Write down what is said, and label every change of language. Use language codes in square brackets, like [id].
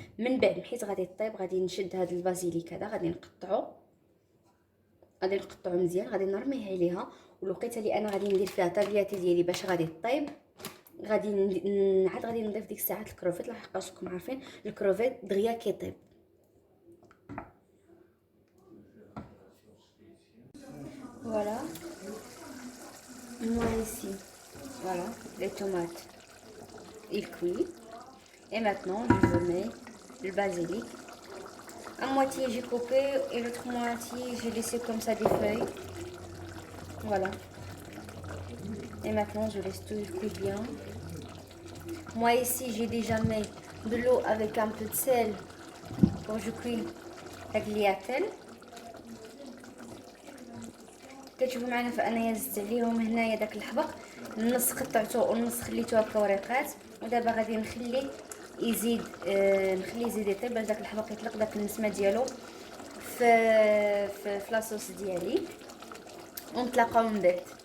[ar] من بعد حيت غادي طيب غادي نشد هذا البازيليك هذا، غادي نقطعو مزيان، غادي نرميه عليها. والوقيته اللي انا غادي ندير فيها طابلياتي ديالي باش غادي طيب، غادي عاد غادي نضيف ديك الساعات الكروفيت. لحقاش راكم عارفين الكروفيت دغيا كيطيب. [fr] Voilà, moi ici, voilà, les tomates, ils cuisent. Et maintenant, je mets le basilic. À moitié, j'ai coupé et l'autre moitié, j'ai laissé comme ça des feuilles. Voilà. Et maintenant, je laisse tout cuire bien. Moi ici, j'ai déjà mis de l'eau avec un peu de sel quand je cuis tagliatelle. [ar] كتشوفوا معنا فانايا زدت عليهم هنايا داك الحبق، النص قطعته والنص خليته هكا وريقات. ودابا غادي نخليه يزيد نخليه يزيد يطيب باش داك الحبق يطلق داك النسمه ديالو في لاصوص ديالي، ونتلاقاو من بعد.